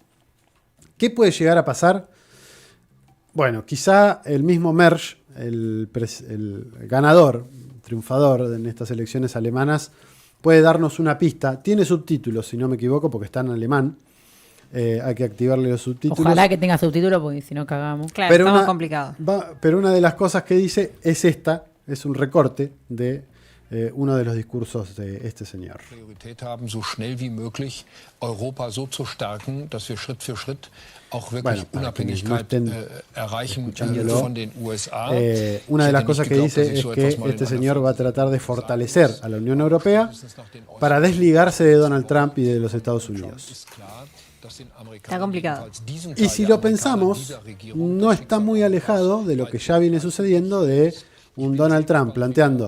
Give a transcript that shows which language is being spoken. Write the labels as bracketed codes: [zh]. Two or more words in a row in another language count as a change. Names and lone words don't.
[es] ¿Qué puede llegar a pasar? Bueno, quizá el mismo Mersch, el ganador, triunfador en estas elecciones alemanas, puede darnos una pista. Tiene subtítulos, si no me equivoco, porque está en alemán. Hay que activarle los subtítulos. Ojalá que tenga subtítulos, porque si no cagamos. Claro, Pero estamos complicados. Pero una de las cosas que dice es esta, es un recorte de uno de los discursos de este señor. [de] Priorität haben, so schnell wie möglich Europa so zu stärken, dass wir Schritt für Schritt auch wirklich Unabhängigkeit erreichen von den USA. [es] Una de las cosas que dice es que este señor va a tratar de fortalecer a la Unión Europea para desligarse de Donald Trump y de los Estados Unidos. Está complicado. Y si lo pensamos, no está muy alejado de lo que ya viene sucediendo de un Donald Trump planteando: